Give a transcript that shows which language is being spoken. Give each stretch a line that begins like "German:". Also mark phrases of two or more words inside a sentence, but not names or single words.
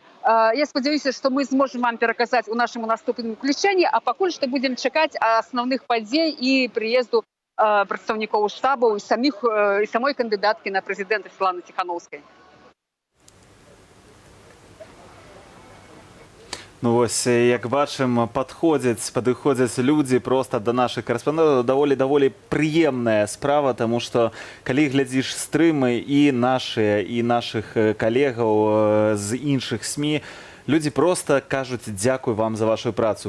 Ukrainian: Я сподіваюся, що ми зможемо вам переказати у нашому наступному включенні, а поки що будемо чекати основних подій і приїзду представників штабу і самої кандидатки на президента Світлани Тихановської.
Belarusian: Ну вось, як бачым, падыходзяць людзі проста да нашых карэспандэнтаў. Даволі прыемная справа, таму што калі глядзіш стрымы і нашыя, і нашых калегаў з іншых СМІ, людзі проста кажуць дзякуй вам за вашу працу.